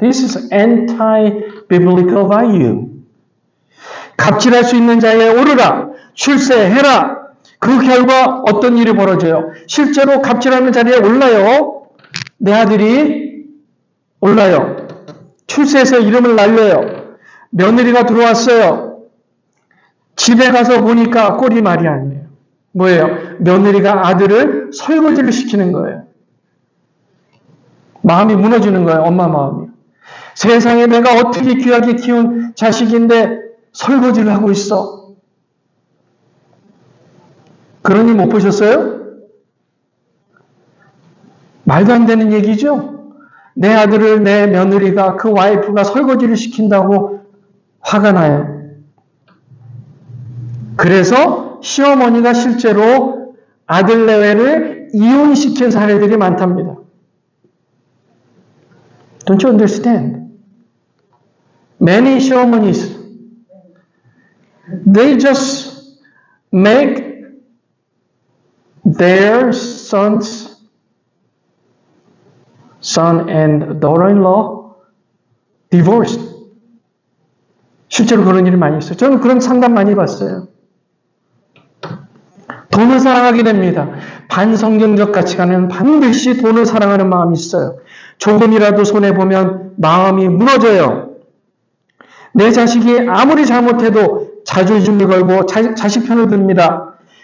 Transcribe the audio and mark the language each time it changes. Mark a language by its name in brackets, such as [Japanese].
[English] This is anti-biblical value. [Korean] 갑질할 수 있는 자리에 오르라. 출세해라. 그 결과 어떤 일이 벌어져요? 실제로 갑질하는 자리에 올라요. 내 아들이 올라요. 출세해서 이름을 날려요. 며느리가 들어왔어요. 집에 가서 보니까 꼴이 말이 아니에요. 뭐예요? 며느리가 아들을 설거지를 시키는 거예요. 마음이 무너지는 거예요. 엄마 마음이. 세상에 내가 어떻게 귀하게 키운 자식인데 설거지를 하고 있어. 그러니 못 보셨어요? 말도 안 되는 얘기죠? 내 아들을 내 며느리가 그 와이프가 설거지를 시킨다고 화가 나요. 그래서 시어머니가 실제로 아들 내외를 이혼시킨 사례들이 많답니다. [English] Don't you understand? Many 시어머니es, they just make their son and daughter-in-law divorced. [Korean] 실제로 그런 일이 많이 있어요. 저는 그런 상담 많이 봤어요. 돈을 사랑하게 됩니다. 반성경적 가치관은 반드시 돈을 사랑하는 마음이 있어요. 조금이라도 손해보면 마음이 무너져요. 내 자식이 아무리 잘못해도 자존심을 걸고 자식 편을 듭니다.